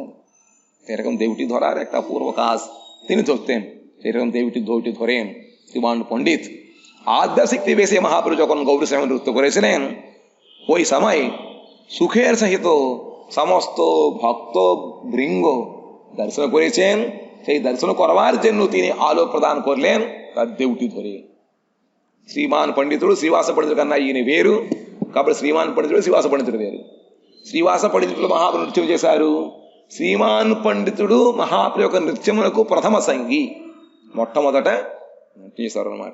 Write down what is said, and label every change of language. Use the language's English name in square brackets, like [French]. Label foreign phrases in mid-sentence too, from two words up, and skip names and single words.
[Bangla] এরকম দেউটি ধরার একটা পূর্ব কাজ তিনি ধরতেন, সেরকম দেউটি ধরেন শ্রীমান পণ্ডিত। আদ্যাশক্তি বেশে মহাপ্রভু যখন গৌরসিংহ নৃত্য করেছিলেন ওই সময় সুখের সহিত সমস্ত ভক্ত বৃঙ্গ দর্শন করেছেন। সেই দর্শন করবার জন্য তিনি আলো প্রদান করলেন তার দেউটি ধরে। [Telugu] శ్రీమాన్ పండితుడు శ్రీవాస పండితుడు కన్నా ఈయన వేరు కాబట్టి శ్రీమాన్ పండితుడు శ్రీవాస పండితుడు వేరు. శ్రీవాస పండితుడు మహాప్రభు నృత్యం చేశారు. శ్రీమాన్ పండితుడు మహాప్రభు యొక్క నృత్యమునకు ప్రథమ సంగీ, మొట్టమొదట చేశారు అన్నమాట.